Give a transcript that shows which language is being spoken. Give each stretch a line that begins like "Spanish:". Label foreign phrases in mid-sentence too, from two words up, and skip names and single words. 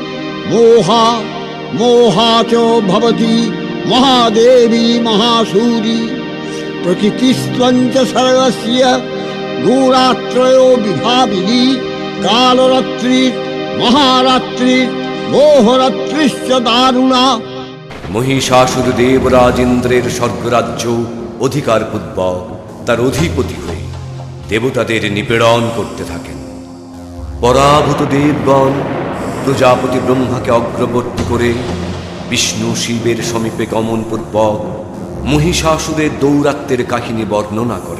Sanskrit: मोहा च भवति महादेवी महासूरी प्रकृतिस्त्वं च सर्वस्य गूढात्रयो विभाविनी कालरात्रिर्महारात्रिर्मोहरात्रिश्च दारुणा।
Bangla: মহিষাসুর দেবরাজেন্দ্রের স্বর্গরাজ্য অধিকার পূর্বক তার অধিপতি হয়ে দেবতাদের নিপীড়ন করতে থাকেন। পরাভূত দেবগণ প্রজাপতি ব্রহ্মাকে অগ্রবর্তী করে বিষ্ণু শিবের সমীপে গমনপূর্বক মহিষাসুরের দৌরাত্ম্যের কাহিনী বর্ণনা করেন।